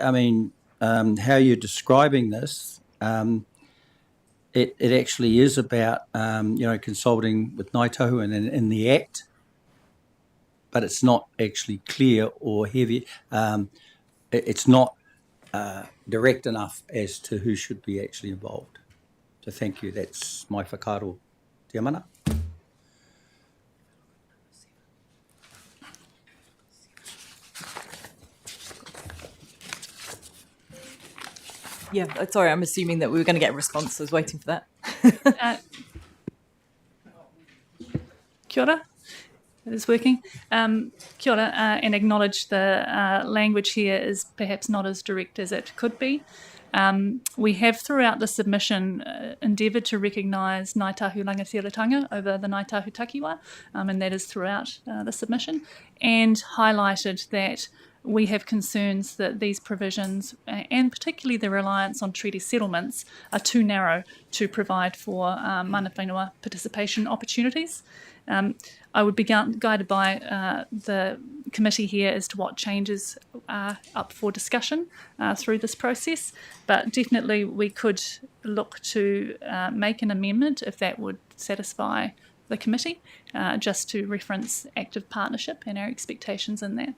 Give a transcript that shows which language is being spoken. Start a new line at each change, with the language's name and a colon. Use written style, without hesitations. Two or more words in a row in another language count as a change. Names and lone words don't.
English: I mean, how you're describing this, it actually is about, consulting with Ngāi Tahu and in the Act, but it's not actually clear or heavy. It's not direct enough as to who should be actually involved. So thank you. That's my whakaaro.
Māori: Te mana.
English: Yeah, sorry, I'm assuming that we were going to get a response. So I was waiting for that.
Māori: Kia ora.
English: It is working.
Māori: Kia ora,
English: and acknowledge the language here is perhaps not as direct as it could be. We have throughout the submission endeavoured to recognise Ngāi Tahu rangatiratanga over the Ngāi Tahu takiwa, and that is throughout the submission, and highlighted that we have concerns that these provisions, and particularly the reliance on treaty settlements, are too narrow to provide for
Māori: mana whenua
English: participation opportunities. I would be guided by the committee here as to what changes are up for discussion through this process, but definitely we could look to make an amendment if that would satisfy the committee, just to reference active partnership and our expectations in that.